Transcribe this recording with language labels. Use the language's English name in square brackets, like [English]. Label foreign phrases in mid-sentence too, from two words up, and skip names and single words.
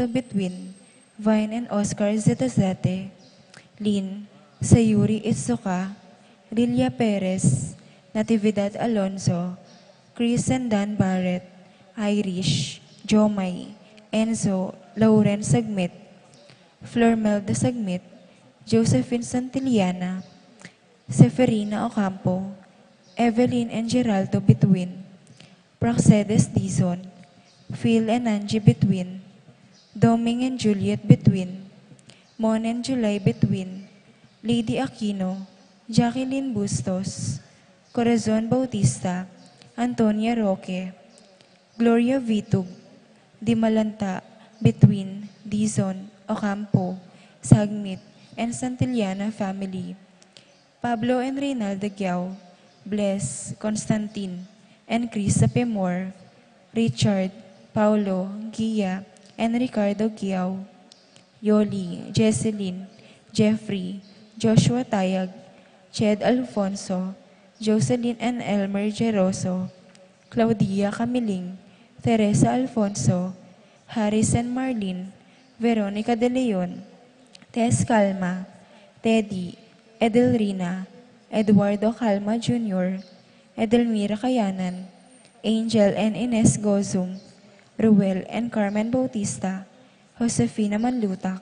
[English] Betwin, Vine and Oscar Zetasate, Lynn, Sayuri Itsuka, Lilia Perez, Natividad Alonso, Chris and Dan Barrett, Irish, Jomay, Enzo, Lauren Sagmit, Flormelda Sagmit, Josephine Santillana, Seferina Ocampo, Evelyn and Geraldo Betwin, Praxedes Dizon, Phil and Angie Betwin, Doming and Juliet Betwin, Mon and July Betwin, Lady Aquino, Jacqueline Bustos, Corazon Bautista, Antonia Roque, Gloria Vitug, Dimalanta, Betwin, Dizon, Ocampo, Sagmit, and Santillana family. Pablo and Reynaldo Giao, Bless, Constantine, and Chris Apemor, Richard, Paulo, Gia, and Ricardo Giao, Yoli, Jesseline, Jeffrey, Joshua Tayag, Ched Alfonso, Jocelyn and Elmer Geroso, Claudia Camiling, Teresa Alfonso, Harrison Marlin, Veronica De Leon, Tess Calma, Teddy, Edelrina, Eduardo Calma Jr., Edelmira Kayanan, Angel and Ines Gozum, Ruel and Carmen Bautista, Josefina Manlutak,